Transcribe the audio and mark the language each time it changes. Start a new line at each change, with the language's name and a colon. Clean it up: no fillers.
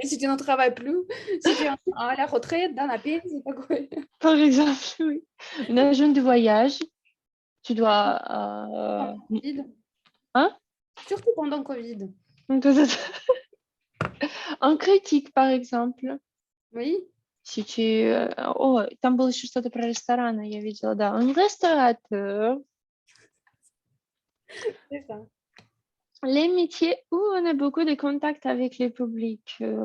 French: Si tu n'en travailles plus, si tu es à la retraite, dans la
Russian: пенсии такой.
French: Par exemple, oui. Une agent de voyage, tu dois... Pendant Covid. Hein? Surtout pendant Covid. Un critique, par exemple. Oui, Si tu...
Russian: О, там было еще что-то про рестораны, я видела, да.
French: Un restaurateur. c'est ça. Les métiers où on a beaucoup de contacts avec le public.